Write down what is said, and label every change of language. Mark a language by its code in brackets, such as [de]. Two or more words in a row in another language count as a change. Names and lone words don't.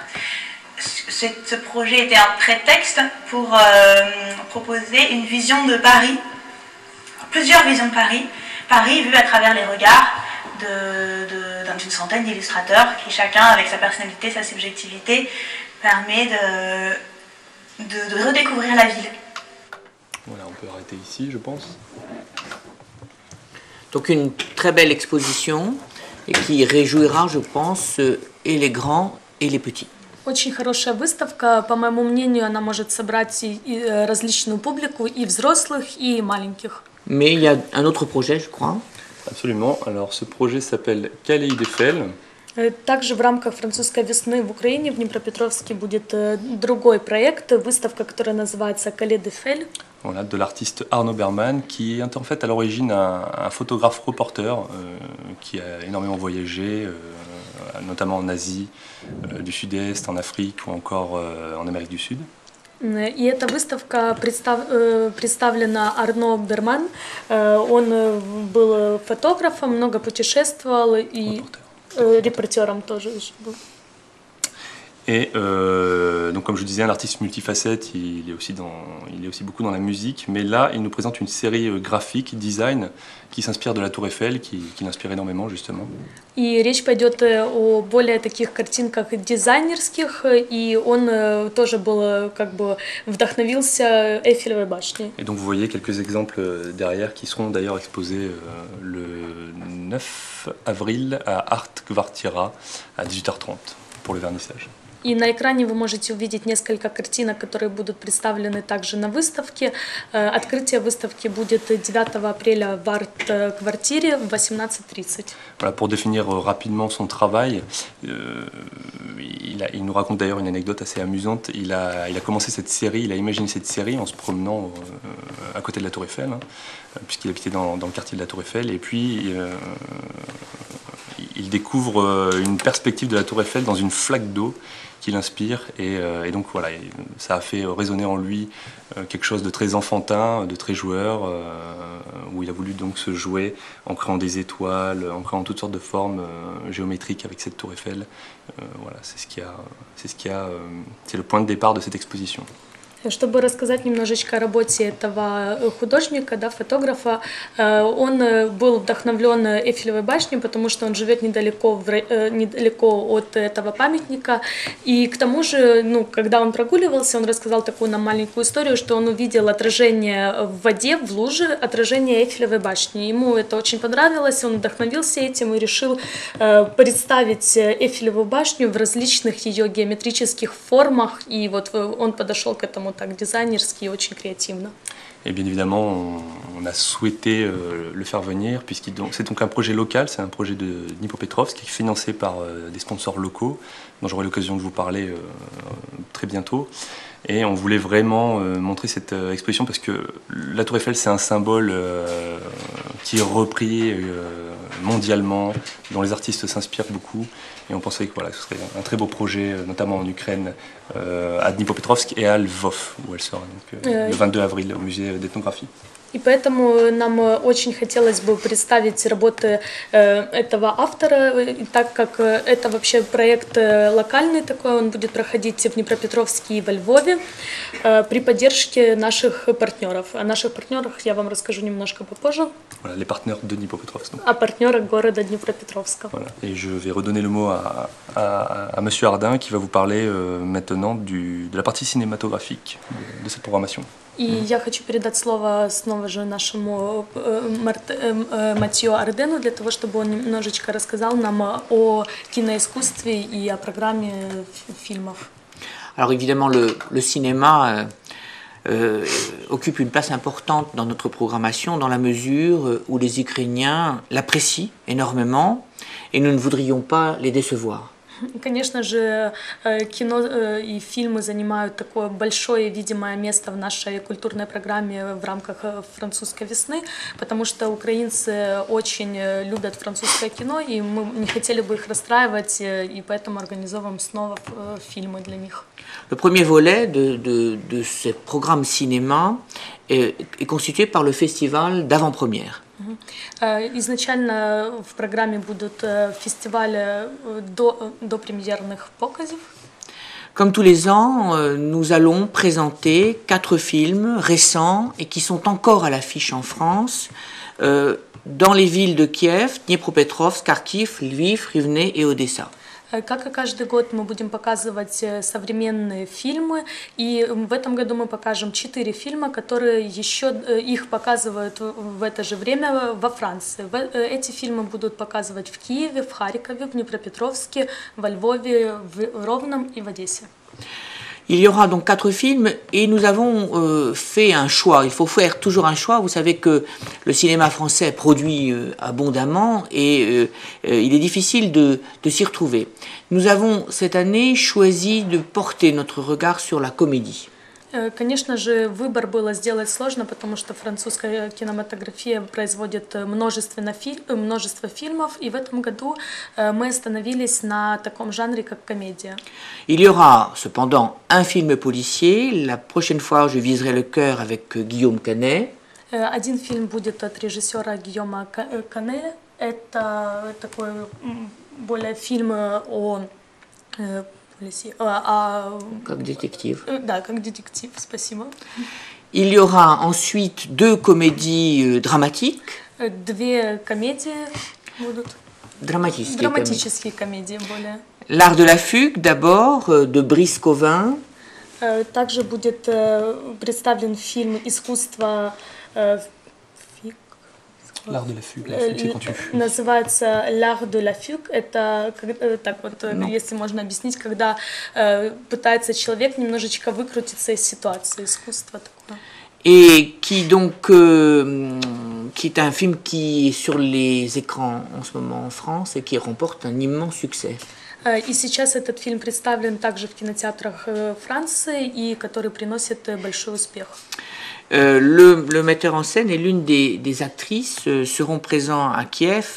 [fr] Ce projet était un prétexte pour proposer une vision de Paris, plusieurs visions de Paris vue à travers les regards d'une centaine d'illustrateurs qui chacun, avec sa personnalité, sa subjectivité, permet de redécouvrir la ville. Voilà, on peut arrêter ici, je pense. Donc une très belle exposition et qui réjouira, je pense, et les grands et les petits. [ru] Очень хорошая выставка, по моему мнению, она может собрать и различную публику, и взрослых, и маленьких. [fr] Mais il y a un autre projet, je crois. Absolument. Alors ce projet s'appelle Kaléidéphel. [ru] Также в рамках французской весны в Украине, в Днепропетровске, будет другой проект, выставка, которая называется «Кале-де-Фель». [fr] Voilà, de l'artiste Arnaud Berman, qui est en fait à l'origine un photographe-reporter qui a énormément voyagé, notamment en Asie, du Sud-Est, en Afrique ou encore en Amérique du Sud. [ru] И эта выставка представлена Арно Берман. Он был фотографом, много путешествовал и репортером тоже был. [fr] Et donc comme je disais, un artiste multifacette, il est aussi beaucoup dans la musique, mais là il nous présente une série graphique, design, qui s'inspire de la Tour Eiffel, qui l'inspire énormément justement. [ru] И речь пойдет о более таких картинках дизайнерских, и он тоже был, как бы, вдохновился Эйфелевой башней. [fr] Et donc vous voyez quelques exemples derrière qui seront d'ailleurs exposés le 9 avril à Art Kvartira à 18h30 pour le vernissage. [ru] И на экране вы можете увидеть несколько картинок, которые будут представлены также на выставке. Открытие выставки будет 9 апреля в арт-квартире в 18:30. [fr] Voilà, pour définir rapidement son travail, il nous raconte d'ailleurs une anecdote assez amusante. Il a commencé cette série, il a imaginé cette série en se promenant à côté de la Tour Eiffel, puisqu'il habitait dans le quartier de la Tour Eiffel, et puis il découvre une perspective de la Tour Eiffel dans une flaque d'eau qui l'inspire, et donc voilà, ça a fait résonner en lui quelque chose de très enfantin, de très joueur, où il a voulu donc se jouer en créant des étoiles, en créant toutes sortes de formes géométriques avec cette Tour Eiffel. Voilà, c'est le point de départ de cette exposition. [ru] Чтобы рассказать немножечко о работе этого художника, да, фотографа, он был вдохновлен Эйфелевой башней, потому что он живет недалеко от этого памятника. И к тому же, когда он прогуливался, он рассказал такую нам маленькую историю, что он увидел отражение в воде, в луже, отражение Эйфелевой башни. Ему это очень понравилось, он вдохновился этим и решил представить Эйфелеву башню в различных ее геометрических формах. И вот он подошел к этому так дизайнерски и очень креативно. [fr] Et bien évidemment, on a souhaité le faire venir, c'est donc un projet local, c'est un projet de Dnipropetrovsk qui est financé par des sponsors locaux, dont j'aurai l'occasion de vous parler très bientôt. Et on voulait vraiment montrer cette exposition parce que la Tour Eiffel, c'est un symbole qui est repris mondialement, dont les artistes s'inspirent beaucoup. Et on pensait que voilà, ce serait un très beau projet, notamment en Ukraine, à Dnipropetrovsk et à Lvov, où elle sera donc, le 22 avril au musée d'ethnographie. [ru] И поэтому нам очень хотелось бы представить работы этого автора, так как это вообще проект локальный такой, он будет проходить в Днепропетровске и во Львове при поддержке наших партнеров. О наших партнерах я вам расскажу немножко попозже. [fr] Voilà, les partenaires de Dnipropetrovsk. [ru] О партнерах города Днепропетровска. [fr] Voilà. Et je vais redonner le mot à Monsieur Ardin qui va vous parler maintenant de la partie cinématographique de cette programmation. [ru] И я хочу передать слово снова же нашему Матьё Ардену для того, чтобы он немножечко рассказал нам о киноискусстве и о программе фильмов. [fr] Alors évidemment, le cinéma occupe une place importante dans notre programmation dans la mesure où les Ukrainiens l'apprécient énormément et nous ne voudrions pas les décevoir. [ru] Конечно же, кино и фильмы занимают такое большое видимое место в нашей культурной программе в рамках французской весны, потому что украинцы очень любят французское кино, и мы не хотели бы их расстраивать, и поэтому организовываем снова фильмы для них. [fr] Le premier volet de ce programme cinéma est constitué par le festival d'avant-première. [ru] Изначально в программе будут фестивали до премьерных показов. [fr] Comme tous les ans, nous allons présenter 4 films récents et qui sont encore à l'affiche en France, dans les villes de Kiev, Dniepropetrovsk, Kharkiv, Lviv, Rivne et Odessa. [ru] Как и каждый год мы будем показывать современные фильмы, и в этом году мы покажем 4 фильма, которые еще их показывают в это же время во Франции. Эти фильмы будут показывать в Киеве, в Харькове, в Днепропетровске, во Львове, в Ровном и в Одессе. [fr] Il y aura donc 4 films et nous avons fait un choix. Il faut faire toujours un choix. Vous savez que le cinéma français produit abondamment et il est difficile de s'y retrouver. Nous avons cette année choisi de porter notre regard sur la comédie. [ru] Конечно же, выбор было сделать сложно, потому что французская кинематография производит множество фильмов, и в этом году мы остановились на таком жанре, как комедия. [fr] Il y aura cependant un film policier. La prochaine fois, je viserai le cœur avec Guillaume Canet. [ru] Один фильм будет от режиссера Гийома Кане. Это такой более фильм о Как детектив. Да, как детектив, спасибо. [fr] Il y aura ensuite 2 comédies dramatiques. [ru] 2 комедии будут. Драматические комедии более. [fr] L'art de la fugue d'abord, de Brice Covin. [ru] Также будет представлен фильм «Искусство». [fr] L'art de la fugue, c'est quand tu fuis. [ru] Называется «L'art de la fugue». Это, так вот, если можно объяснить, когда пытается человек немножечко выкрутиться из ситуации, искусство такое. [fr] Et qui donc, qui est un film qui est sur les écrans en ce moment en France et qui remporte un immense succès. [ru] И сейчас этот фильм представлен также в кинотеатрах Франции, и который приносит большой успех. [fr] Le metteur en scène et l'une des actrices seront présents à Kiev.